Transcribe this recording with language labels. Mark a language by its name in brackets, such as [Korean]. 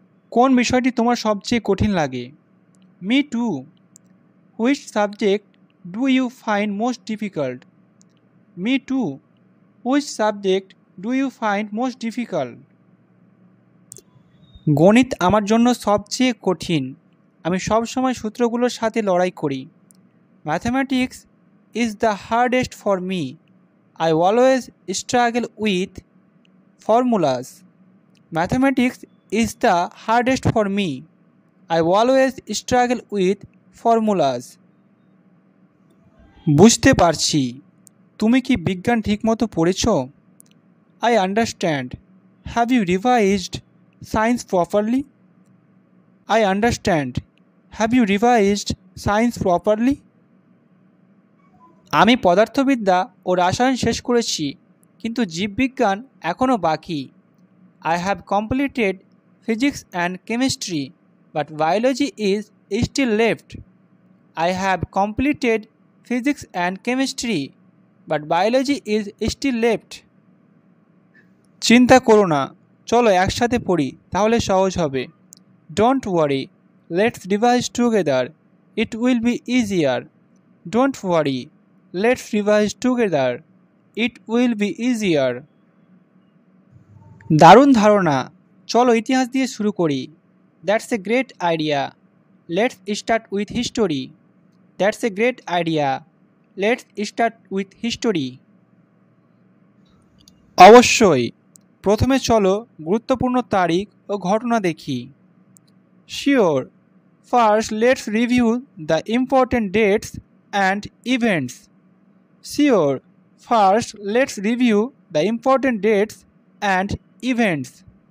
[Bangla] কোন বিষয়টি তোমার সবচেয়ে কঠিন লাগে? [English] Me too. Which subject do you find most difficult? Me too. Which subject do you find most difficult? [Bangla] গণিত আমার জন্য সবচেয়ে কঠিন। আমি সবসময় সূত্রগুলোর সাথে লড়াই করি। [English] Mathematics is the hardest for me. I always struggle with formulas. Mathematics is the hardest for me. I always struggle with formulas. [Bangla] বুঝতে পারছি। তুমি কি বিজ্ঞান ঠিকমতো পড়েছো? [English] I understand. Have you revised science properly? I understand. Have you revised science properly? [Bangla] আমি পদার্থবিদ্যা ও রসায়ন শেষ করেছি, কিন্তু জীববিজ্ঞান এখনও বাকি। [English] I have completed physics and chemistry, but biology is still left. I have completed physics and chemistry, but biology is still left. [Bangla] চিন্তা করো না, চলো একসাথে পড়ি, তাহলে সহজ হবে। [English] Don't worry, let's revise together. It will be easier. Don't worry, let's revise together. It will be easier. [Bangla] দারুণ ধারণা, চলো ইতিহাস দিয়ে শুরু করি। [English] That's a great idea. Let's start with history. That's a great idea. Let's start with history. [Bangla] অবশ্যই, প্রথমে চলো গুরুত্বপূর্ণ তারিখ ও ঘটনা দেখি। [English] Sure, first let's review the important dates and events. Sure, first let's review the important dates and events.